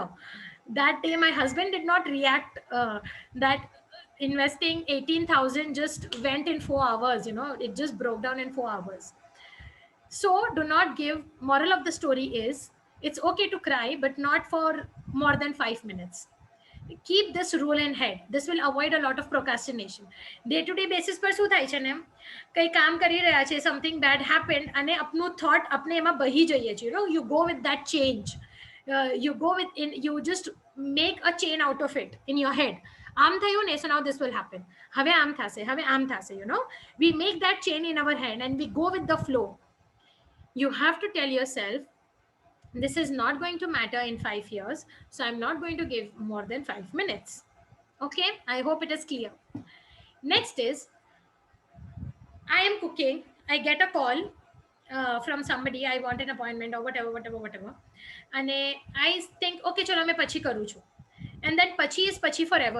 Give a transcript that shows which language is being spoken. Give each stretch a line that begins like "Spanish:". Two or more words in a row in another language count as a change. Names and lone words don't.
English: That day my husband did not react that investing 18,000 just went in 4 hours. It just broke down in 4 hours. So do not give, moral of the story is, it's okay to cry, but not for more than 5 minutes. Keep this rule in head. This will avoid a lot of procrastination. Day to day basis
Gujarati: પર શું થાય છે ને, કંઈ કામ કરી રહ્યા છે,
English: something bad happened
Gujarati: અને આપનું thought આપણે એમાં બહી જઈએ છીએ.
English: You go with that change. You just make a chain out of it in your head.
Gujarati: આમ થયું ને,
English: so now this will happen.
Gujarati: હવે આમ થશે, હવે આમ થશે.
English: We make that chain in our head and we go with the flow. You have to tell yourself, this is not going to matter in 5 years, so I'm not going to give more than 5 minutes. Okay, I hope it is clear. Next is, I am cooking, I get a call from somebody, I want an appointment or whatever, and I think, okay,
Gujarati: ચાલો મેં પછી કરું છું,
English: and that pachi is pachi forever.